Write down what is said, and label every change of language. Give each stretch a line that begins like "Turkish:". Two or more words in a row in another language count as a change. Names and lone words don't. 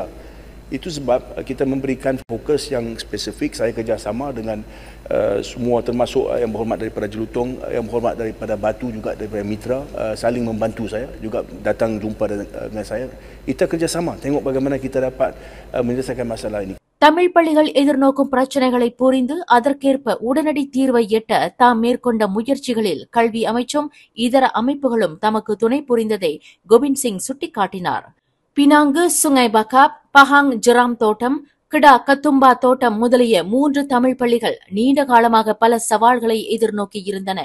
Malay: Itu sebab kita memberikan fokus yang spesifik. Saya kerjasama dengan semua termasuk yang berhormat daripada Jelutong, yang berhormat daripada Batu juga daripada Mitra, saling membantu saya, juga datang jumpa dengan saya. Kita kerjasama tengok bagaimana kita dapat menyelesaikan masalah ini.
Tamil: தமிழ் பள்ளிகள் எதிர்நோக்கும் பிரச்சினைகளை புரிந்து அதற்கேற்ப உடனடி தீர்வை எட்ட தாம் மேற்கொண்ட முயற்சிகளில் கல்வி அமைச்சும் இதர அமைப்புகளும் தமக்கு துணை புரிந்ததை கோவிந்த் சிங் சுட்டிக்காட்டினார். பினாங்கு, சுங்கை பகாப், பஹாங் ஜெராம் தோட்டம், கிடா கத்தும்பா தோட்டம் முதலிய 3 தமிழ் பள்ளிகள் நீண்ட காலமாக பல சவால்களை எதிர்நோக்கியிருந்தன.